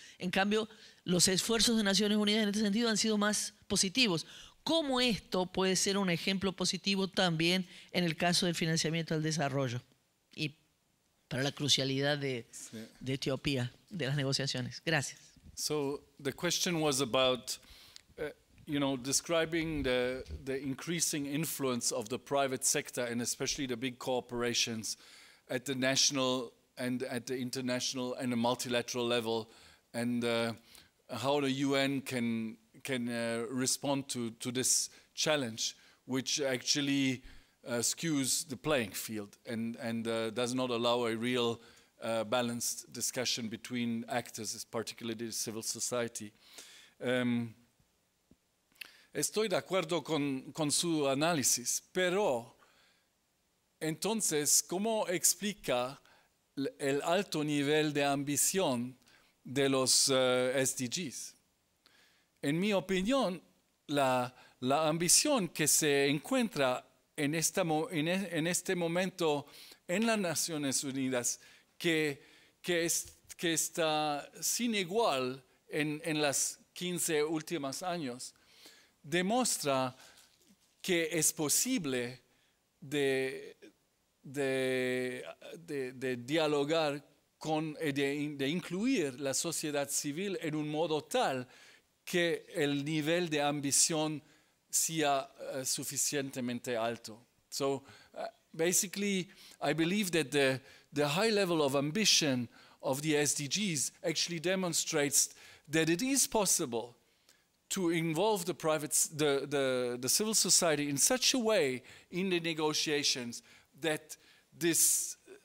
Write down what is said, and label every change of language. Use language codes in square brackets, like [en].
[es] En cambio, los esfuerzos de Naciones Unidas en este sentido han sido más positivos. ¿Cómo esto puede ser un ejemplo positivo también en el caso del financiamiento al desarrollo y para la crucialidad de Etiopía, de las negociaciones? Gracias. [en] So the question was about, describing the increasing influence of the private sector and especially the big corporations at the national and at the international and the multilateral level, and how the UN can respond to this challenge, which actually skews the playing field and does not allow a real balanced discussion between actors, particularly civil society. [es] Estoy de acuerdo con su análisis, pero entonces, ¿cómo explica el alto nivel de ambición de los SDGs? En mi opinión, la ambición que se encuentra en este momento en las Naciones Unidas, que está sin igual en las 15 últimos años, demuestra que es posible de dialogar de incluir la sociedad civil en un modo tal que el nivel de ambición sea suficientemente alto. [en] So basically, I believe that the high level of ambition of the SDGs actually demonstrates that it is possible to involve the civil society in such a way in the negotiations that this